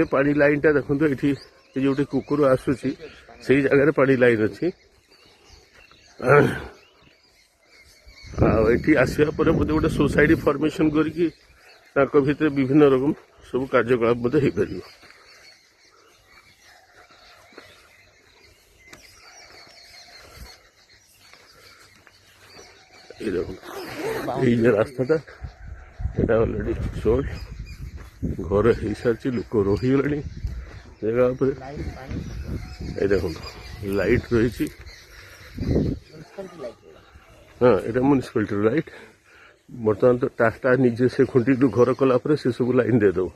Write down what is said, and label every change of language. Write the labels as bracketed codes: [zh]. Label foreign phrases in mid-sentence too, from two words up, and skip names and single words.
[or] ପାଣି ଲାଇନଟା ଦେଖନ୍ତୁ ଏଠି ଯୋଉଠି କୁକୁର ଆସୁଛି ସେଇ ଜାଗାରେ ପାଣି ଲାଇନ ଅଛି। ଆଉ ଏଠି ଆସିବା ପରେ ବୋଧେ ଗୋଟେ [en] society formation [or] କରିକି ତାଙ୍କ ଭିତରେ ବିଭିନ୍ନ ରକମ ସବୁ କାର୍ଯ୍ୟକଳାପ ମଧ୍ୟ ହେଇପାରିବ। [bn] এই দেখুন এই যে রাস্তাটা এটা [en] already sold. [or] ঘর ହେଇସାରିଛି ଲୋକ ରହିଗଲେଣି ଜାଗା ଉପରେ। [bn] এই দেখুন [or] ଲାଇଟ୍ ରହିଛି। ହଁ ଏଇଟା ମ୍ୟୁନିସିପାଲିଟିର ଲାଇଟ୍। ବର୍ତ୍ତମାନ ତ ଟାଟା ନିଜେ ସେ ଖୁଣ୍ଟିରୁ ଘର କଲା ପରେ ସେ ସବୁ ଲାଇନ୍ ଦେଇଦେବ।